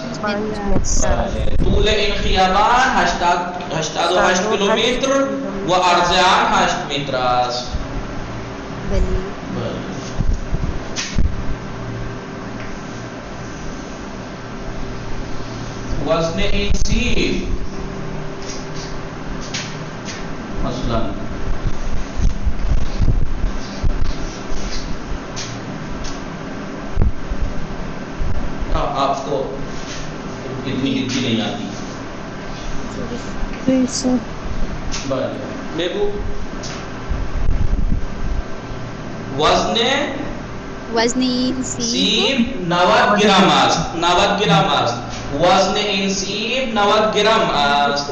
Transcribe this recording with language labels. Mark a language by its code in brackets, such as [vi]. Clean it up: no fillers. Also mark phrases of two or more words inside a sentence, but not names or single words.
[fa] طول این خیابان 88 کلومیتر و عرض آن 8 متر است. وزن این سیب [ur] مثلا آپ کو اتنی ہندی نہیں آتی. [fa] بگو. وزن این سیب 90 گرم است. 90 گرم است. وزن این سیب 90 گرم است.